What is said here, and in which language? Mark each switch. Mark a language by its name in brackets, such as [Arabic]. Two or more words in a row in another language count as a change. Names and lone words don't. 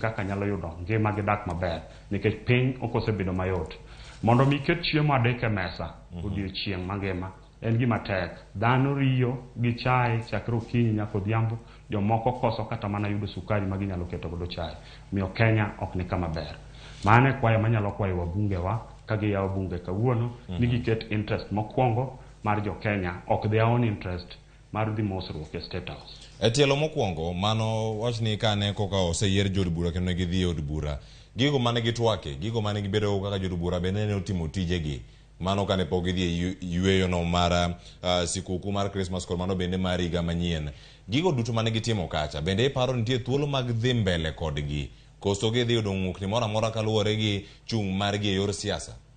[Luo (Kenya and Tanzania)] kaka nyalo yudo ngima gi dak maber nikech piny okosebedo mayot mondo mi ket chiemo adek e mesa odiochieng' mangima en gima tek dhano riyo gi chai chakre okinyi nyaka odhiambo jomoko koso kata mana yudo sukari ma ginyalo keto godo chai miyo Kenya ok ni kama ber mane kwayo manyalo kwayo wabunge wa ka giyawo bunge kawuono ni giket interest mokwongo mar jo Kenya ok [English] their own interest [Luo (Kenya and Tanzania)] mar dhi mosruok e State House e tielo mokwongo mano wachni kane koka oseyier jod bura kendo gidhi od bura gigo mane gi TWAK gigo mane gibedo kaka jod bura bende ne otimo tijegi mano kane pok gidhi yweyo no mar sikuku mar Christmas kod mano bende mar higa manyien gigo duto mane gitimo kacha bende iparo nitie thuolo mag dhi mbele kodgi koso gidhi yudo ng'ukni moro amora kaluwore gi chung' margi e yor siasa